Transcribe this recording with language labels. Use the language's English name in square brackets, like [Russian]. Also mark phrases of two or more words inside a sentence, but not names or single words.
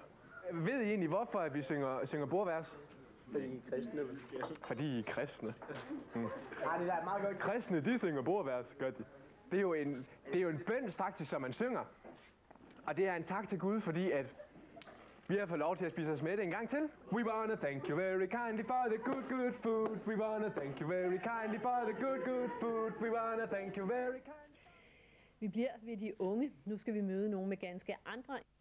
[Danish] Ved I egentlig, hvorfor at vi synger bordvers? Fordi I er kristne. Fordi I er kristne. Ja, det er meget godt. Kristne, de synger bordvers, gør de. Det er jo en bøn faktisk, som man synger. Og det er en tak til Gud, fordi at vi har fået lov til at spise os med en gang til. [English] We wanna thank you very kindly for the good food. We wanna thank you very kindly for the good food. We wanna thank you very kindly. [Danish] Vi bliver ved de unge. Nu skal vi møde nogen med ganske andre